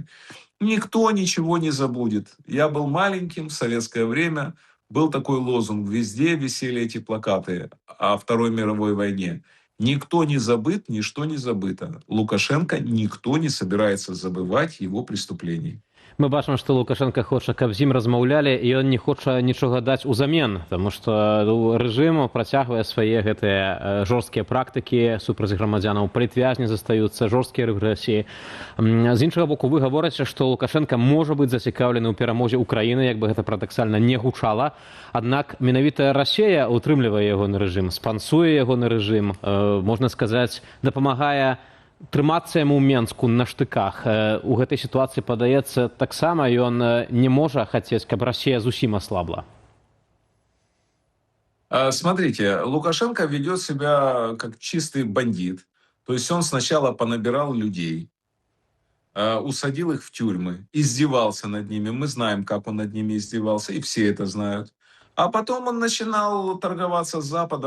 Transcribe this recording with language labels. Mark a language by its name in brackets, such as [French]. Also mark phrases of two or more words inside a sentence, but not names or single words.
[Russian] Никто ничего не забудет. Я был маленьким в советское время, был такой лозунг, везде висели эти плакаты о Второй мировой войне. Никто не забыт, ничто не забыто. Лукашенко никто не собирается забывать его преступлений. [Belarusian] Мы бачым, што Лукашенко хоча, каб з ім размаўлялі, і ён не хоча нічога даць узамен, таму што рэжым працягвае свае гэтыя жорсткія практыкі супраць грамадзянаў, палітвязні застаюцца, жорсткія рэпрэсіі. З іншага боку, вы гаворыце, што Лукашенко можа быць зацікаўлены ў перамозе Украіны, як бы гэта парадаксальна не гучала. Аднак менавіта Расія утрымлівае ягоны рэжым, спансуе ягоны рэжым, можна сказаць, дапамагае трымацца яму ў Менску на штыках. У гэтай сітуацыі, падаецца, таксама ён не можа хацець, каб Расія зусім аслабла. [Russian] Смотрите, Лукашенко ведет себя как чистый бандит. То есть он сначала понабирал людей, усадил их в тюрьмы, издевался над ними. Мы знаем, как он над ними издевался, и все это знают. А потом он начинал торговаться с Западом.